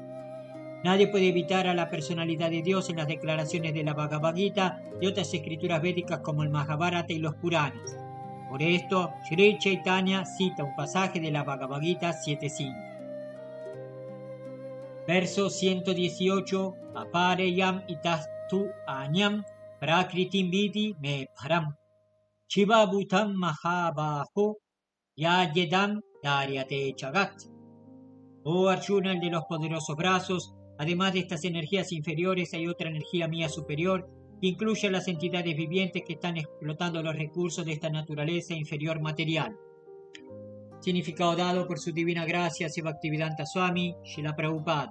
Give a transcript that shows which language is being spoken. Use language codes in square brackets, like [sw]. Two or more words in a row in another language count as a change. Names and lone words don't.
[es] Nadie puede evitar a la personalidad de Dios en las declaraciones de la Bhagavad Gita y otras escrituras védicas como el Mahabharata y los Puranas. Por esto, Sri Chaitanya cita un pasaje de la Bhagavad Gita 7.5. Verso 118. [sa] Apareyam itastu anyam prakritim vidi me param chivabhutam mahabaho yayedam daryate chagat. [es] Oh Arjuna, el de los poderosos brazos, además de estas energías inferiores hay otra energía mía superior que incluye a las entidades vivientes que están explotando los recursos de esta naturaleza inferior material. Significado dado por su divina gracia Bhaktivedanta Swami Srila Prabhupada.